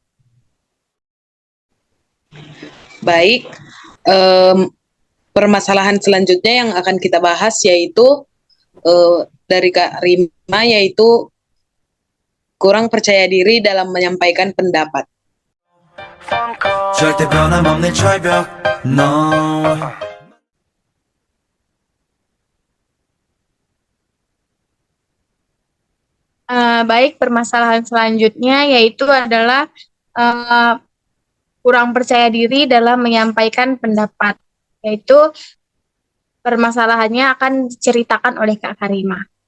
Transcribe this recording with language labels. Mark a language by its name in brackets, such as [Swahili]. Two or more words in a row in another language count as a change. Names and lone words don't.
[Indonesian] Baik, permasalahan selanjutnya yang akan kita bahas yaitu dari Kak Rima, yaitu kurang percaya diri dalam menyampaikan pendapat. [Korean] 절대 변함없는 철벽 No [Indonesian] Baik, permasalahan selanjutnya yaitu adalah kurang percaya diri dalam menyampaikan pendapat, yaitu permasalahannya akan diceritakan oleh Kak Karima.